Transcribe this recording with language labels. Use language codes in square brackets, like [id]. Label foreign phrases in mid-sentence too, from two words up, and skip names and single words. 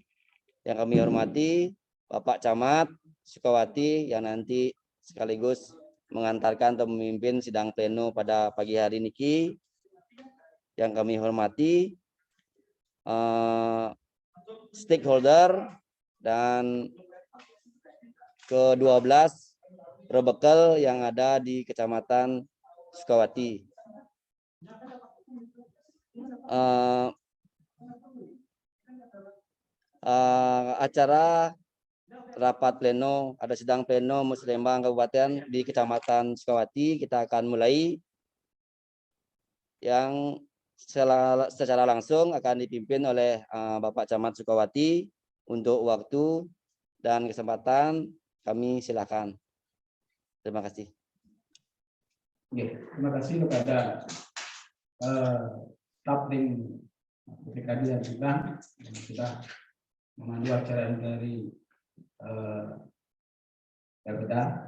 [id] Yang kami hormati Bapak Camat Sukawati yang nanti sekaligus mengantarkan atau memimpin sidang pleno pada pagi hari niki. Yang kami hormati stakeholder dan ke-12 rebekal yang ada di Kecamatan Sukawati. Acara rapat pleno, ada sidang pleno Muslimbang Kabupaten di Kecamatan Sukawati. Kita akan mulai yang secara langsung akan dipimpin oleh Bapak Camat Sukawati. Untuk waktu dan kesempatan kami silakan. Terima kasih. Terima kasih kepada Tapling PKD yang sudah memandu acara ini dari Jakarta.